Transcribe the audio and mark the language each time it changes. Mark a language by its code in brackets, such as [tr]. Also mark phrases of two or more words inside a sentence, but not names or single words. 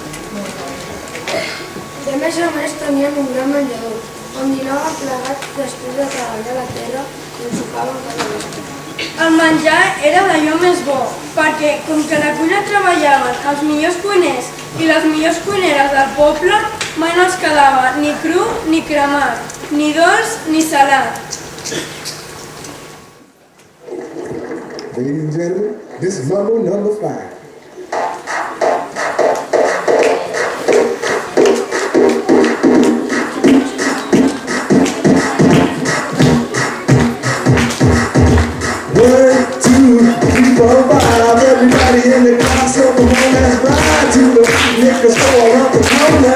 [ca] De més a més tenien un gran menjador, on dinaven plegats després de treballar la terra i on sopaven cada vespre. El menjar era d'allò més bo, perquè com que a la cuina treballaven els millors cuiners i les millors cuineres del poble, mai no els quedava ni cru ni cremat, ni dolç ni salat. [en] Ladies and gentlemen, this is Mambo number 5. Everybody in the class, so come on, let's ride to the liquor store around the corner.